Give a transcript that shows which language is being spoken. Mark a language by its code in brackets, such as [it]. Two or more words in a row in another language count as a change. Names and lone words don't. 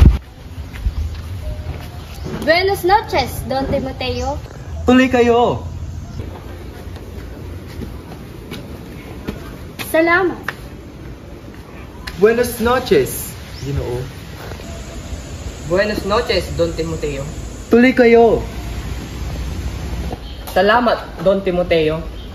[es] Buenas noches, Don Timoteo. [tl] Tuloy kayo. Salamat. [es] Buenas noches, Ginoo. Buenas noches, Don Timoteo. [tl] Tuloy kayo. Salamat, Don Timoteo.